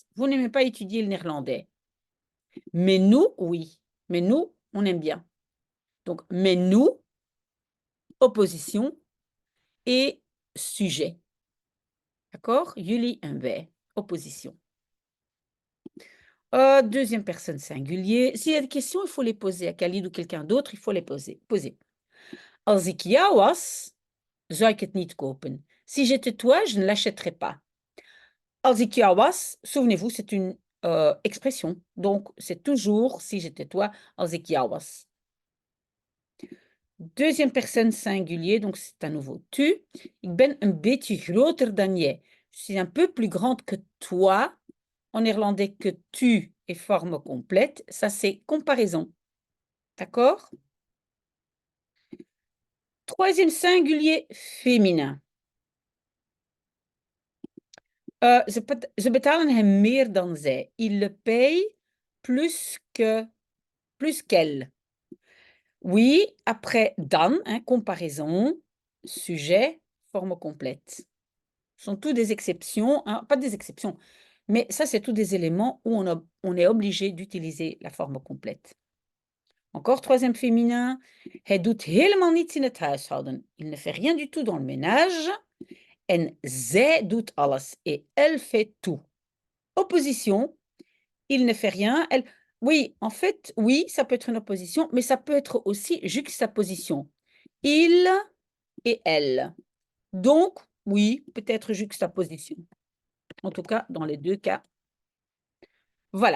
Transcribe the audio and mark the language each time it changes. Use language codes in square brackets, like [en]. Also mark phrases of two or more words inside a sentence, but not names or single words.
[fr] Vous n'aimez pas étudier le néerlandais. Mais nous, oui. Mais nous, on aime bien. Donc, mais nous, opposition et sujet. D'accord? [nl] Jullie en wij. [fr] Opposition. Deuxième personne singulier. S'il y a des questions, il faut les poser à Khalid ou quelqu'un d'autre. Il faut les poser. [nl] Als ik jou was, zou ik het niet kopen. [fr] Si j'étais toi, je ne l'achèterais pas. [nl] Als ik jou was, [fr] souvenez-vous, c'est une expression. Donc, c'est toujours si j'étais toi, [nl] als ik jou was. [fr] Deuxième personne singulier, donc c'est à nouveau tu. [nl] Ik ben een beetje groter dan jij. [fr] Je suis un peu plus grande que toi. En néerlandais, que tu est forme complète. Ça, c'est comparaison. D'accord? Troisième singulier féminin. [nl] Ze betalen hem meer dan zij. [fr] Il le paye plus qu'elle. Oui, après dan, hein, comparaison, sujet, forme complète. Ce sont tous des exceptions, hein, pas des exceptions, mais ça, c'est tous des éléments où on est obligé d'utiliser la forme complète. Encore troisième féminin. [nl] Hij doet helemaal niets in het huishouden. [fr] Il ne fait rien du tout dans le ménage. [nl] En zij doet alles. [fr] Et elle fait tout. Opposition. Il ne fait rien. Elle... Oui, en fait, oui, ça peut être une opposition, mais ça peut être aussi juxtaposition. Il et elle. Donc, Oui, peut-être juxtaposition. En tout cas, dans les 2 cas. Voilà.